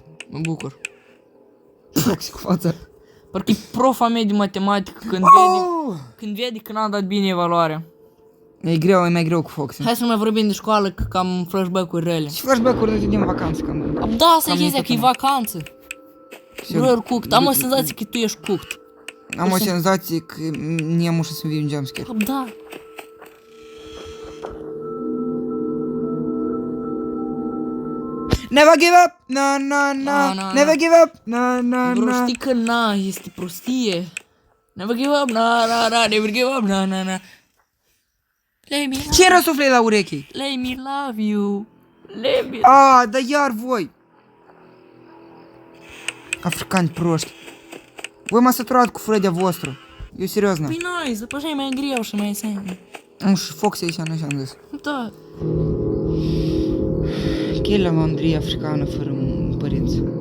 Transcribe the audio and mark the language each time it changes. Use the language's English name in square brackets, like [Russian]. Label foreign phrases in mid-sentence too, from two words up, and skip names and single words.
[Romanian] Mă bucur. Foxy cu fața. Parcă e profa mea de matematică când vede că n-am dat bine evaluarea. E mai greu cu Foxy. Hai să nu mai vorbim de școală, că cam flashback-uri rele. Și flashback-uri de din vacanță cam. Da, asta e Cam chestia, că e tot vacanță. [English] Bro, you're cooked. [Romanian] Am o senzație că tu ești cooked. Am o senzație că ne am ușă să vii un jumpscare. Da. [English] Never give up! Na. Never give up! Na. [Romanian] Bro, știi că na, este prostie. [English] Never give up, na, never give up, na. [Romanian] Ce răsuflei la urechi? [English] Let me love you. Let me... [Romanian] Dar iar voi! Africani proști. Voi m-ați săturat cu Freddy-a vostru. Eu serios, na. Păi nice, după așa e mai greu și mai simplu. Am și Foxy aici, așa am zis. Da. Chela mă Andrei africană fără părinți.